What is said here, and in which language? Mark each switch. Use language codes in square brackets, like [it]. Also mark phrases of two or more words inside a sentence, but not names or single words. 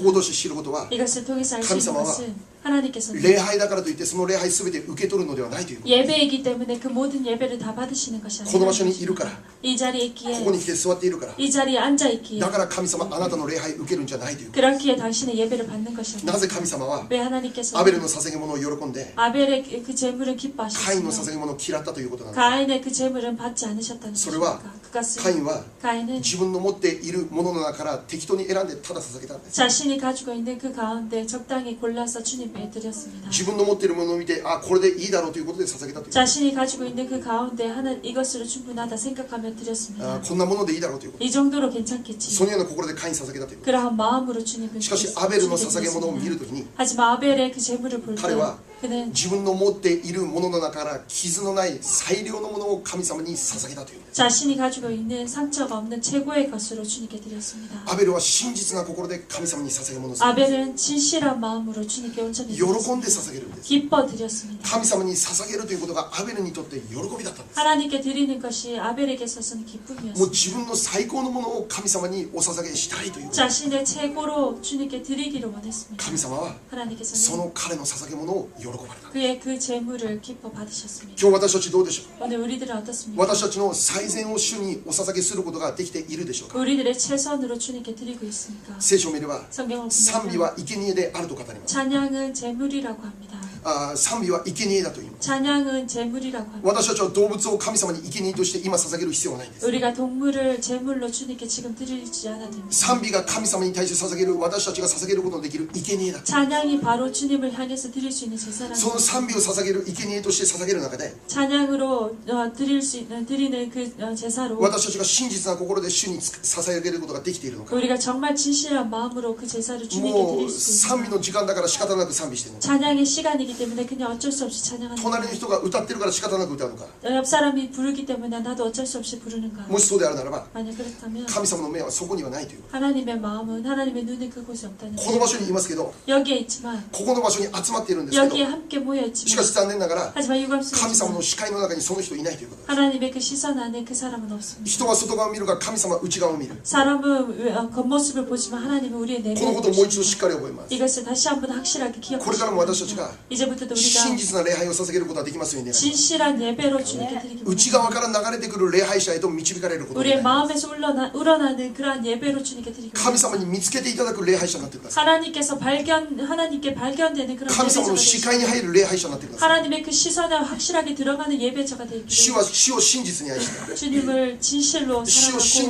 [ja] ここを通して知ることは [ko] 이것을 통해서 알 수 있는 [ja] 神様は [ko] 것은 하나님께서는 [ja] 礼拝だからといってその礼拝すべて受け取るのではないということ [ko] 예배이기 때문에 그 모든 예배를 다 받으시는 것이 [ja] この場 [ko] 아니라 [ja] 所にいるから [ko] 이 자리에 [ja] こ [ko] 있기에 [ja] こに来て座っているから [ko] 이 자리에 앉아 있기에 [ja] だから神様あなたの礼拝受けるんじゃないという [ko] 그렇기에 당신의 예배를 받는 것이 아니라 [ja] なぜ神様は [ko] 왜 하나님께서 [ja] アベルの捧げ物を喜んで [ko] 아벨의 그 제물을 [ja] カインの [ko] 기뻐하셨으며 [ja] 捧げ物を嫌ったということなのか [ko] 가인의 그 제물은 받지 않으셨다는 [ja] それは [ko] 것입니까? 그것은 [ja] カインは [ko] 가인은 [ja] 自分の持っているものの中から適当に選んでただ捧げたんです [ko] 자신이 가지고 있는 그 가운데 적당히 골라서 주님께 드렸습니다. [ja] 自分の持っているものを見てあこれでいいだろうということで捧げたという [ko] 자신이 가지고 있는 그 가운데 하는 이것으로 충분하다 생각하며 あ 드렸습니다. [ja] こんなものでいいだろうということ [ko] 이 정도로 괜찮겠지. [ja] そのような心でカインに捧げたということ [ko] 그러한 마음으로 주님을 [ja] しかしアベルの [ko] 주님께 [ja] 捧げ物を見る [ko] 드렸습니다. [ja] ときに [ko] 하지만 아벨의 그 제물을 볼 때 [ja] 彼は [ko] 그는 [ja] 自分の持っているものの中から傷のない最良のものを神様に捧げたというんです [ko] 자신이 가지고 있는 상처가 없는 최고의 것으로 주님께 드렸습니다. [ja] アベルは真実な心で神様に捧げ物をする [ko] 아벨은 진실한 마음으로 주님께 온전히 [ja] 喜んで [ko] 드렸습니다. [ja] 捧げるんです [ko] 기뻐 드렸습니다. [ja] 神様に捧げるということがアベルにとって喜びだったんです [ko] 하나님께 드리는 것이 아벨에게 있어서는 [ja] もう [ko] 기쁨이었습니다. [ja] 自分の最高のものを神様にお捧げしたいという [ko] 자신의 최고로 주님께 드리기를 원했습니다. [ja] 神様はそ [ko] 하나님께서는 [ja] の彼の捧げ物を喜ばれた [ko] 그의 그 제물을 기뻐 받으셨습니다. [ja] 今日私たちどうでしょう [ko] 오늘 우리들은 어떻습니까? [ja] 私たちの最善を主にお捧げすることができているでしょうか [ko] 우리들의 최선으로 주님께 드리고 있습니까? [ja] 聖書を見れば [ko] 성경을 [ja] 賛美 [ko] 보면 [ja] は生贄であると語ります [ko] 찬양은 제물이라고 합니다. [ja] 賛美は生贄だと言います [ko] 찬양은 제물이라고 합니다. [ja] 私たちは動物を神様に生贄として今捧げる必要はないんです [ko] 우리가 동물을 제물로 주님께 지금 드리지 않아도 됩니다. [ja] 賛美が神様に対して捧げる私たちが捧げることのできる生贄だ [ko] 찬양이 바로 주님을 향해서 드릴 수 있는 제사라는 [ja] その賛美を捧げる生贄として捧げる中で [ko] 찬양으로 드릴 수 있는 드리는 그 제사로 [ja] 私たちが真実な心で主に捧げることができているのか [ko] 우리가 정말 진실한 마음으로 그 제사를 주님께 [ja] もう [ko] 드릴 수 [ja] 賛美 [ko] 있는 [ja] の時間だから仕方なく賛美しているのか [ko] 찬양의 시간이기 때문에 그냥 어쩔 수 없이 찬양하는 [ja] 隣の人が歌ってるから仕方なく歌うのか [ko] 옆 사람이 부르기 때문에 나도 어쩔 수 없이 부르는가 [ja] もしそうであるならば [ko] 만약 그렇다면 [ja] 神様の目はそこにはないという [ko] 하나님의 마음은 하나님의 눈은 그곳에 없다는 [ja] この場所にいますけど [ko] 여기에 있지만 [ja] ここの場所に集まっているんですけど [ko] 여기에 함께 모여 [ja] し [ko] 있지만 [ja] かし残念ながら [ko] 하지만 [ja] 神様 [ko] 유감스럽지만 [ja] の視界の中にその人いないということです [ko] 하나님의 그 시선 안에 그 사람은 없습니다. [ja] 人は外側を見るが神様は内側を見る [ko] 사람은 겉모습을 보지만 하나님은 우리의 [ja] この [ko] 내면을 [ja] ことをもう一度しっ [ko] 보십니다. [ja] かり覚えます [ko] 이것을 다시 한번 확실하게 [ja] これからも私たち [ko] 기억하시기 [ja] が [ko] 바랍니다. 이제부터도 [ja] 真 [ko] 우리가 [ja] 実な礼拝を捧げげることはできますよね。 [ko] 진실한 예배로 주님께 드리기 [ja] 内 [ko] 원합니다. [ja] 側から流れてくる礼拝者へと導かれることで [ko] 우리의 마음에서 우러나는 그러한 예배로 주님께 드리기 [ja] 神 [ko] 원합니다. [ja] 様に見つけていただく礼拝者になってください。 [ko] 하나님께 발견되는 그런 [ja] 神様 [ko] 예배자가 [ja] の視 [ko] 되시고 [ja] 界に入る礼拝者になってください。 [ko] 하나님의 그 시선에 확실하게 들어가는 예배자가 되기를 [ja] 主は死を真実に愛して [ko] 주님을 진실로 [ja] 主を真